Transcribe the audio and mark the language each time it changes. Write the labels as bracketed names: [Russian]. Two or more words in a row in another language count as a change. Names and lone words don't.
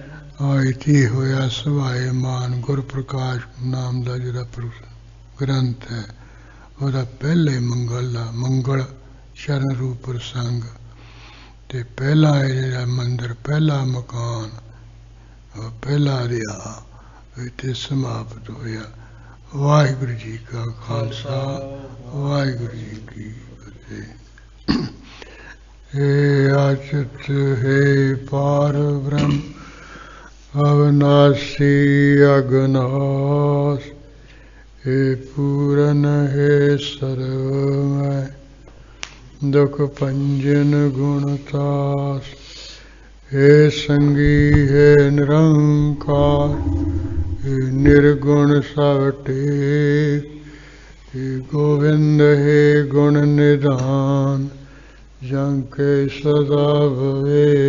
[Punjabi] ਇਤੀ ਹੋਇਆ ਸਵਾਏ ਮਾਨ ਗੁਰ ਪ੍ਰਕਾਸ਼ ਨਾਮ ਦਾ ਜਿਹੜਾ ਗ੍ਰੰਥ ਹੈ, ਉਹਦਾ ਪਹਿਲੇ ਮੰਗਲ ਚਰਨ ਰੂਪ ਪ੍ਰਸੰਗ ਤੇ ਪਹਿਲਾ ਜਿਹੜਾ ਮੰਦਰ, ਪਹਿਲਾ ਮਕਾਨ, ਪਹਿਲਾ ਰਿਹਾ ਇੱਥੇ ਸਮਾਪਤ ਹੋਇਆ। ਵਾਹਿਗੁਰੂ ਜੀ ਕਾ ਖਾਲਸਾ, ਵਾਹਿਗੁਰੂ ਜੀ ਕੀ ਫਤਿਹ। ਹੇ ਆਚਿਤ ਹੇ ਪਾਰ ਬ੍ਰਹਮ ਅਵਿਨਾਸ਼ੀ ਅਗਨਾਸ਼, ਹੇ ਪੂਰਨ ਹੇ ਸਰਵਮਯ ਦੁਖ ਪੰਜਨ ਗੁਣਤਾਸ, ਹੇ ਸੰਗੀ ਹੇ ਨਿਰੰਕਾਰ, ਹੇ ਨਿਰਗੁਣ ਸਵਟੇ, ਹੇ ਗੋਵਿੰਦ ਹੇ ਗੁਣ ਨਿਧਾਨ, ਜੰਕੇ ਸਦਾ ਭਵੇ।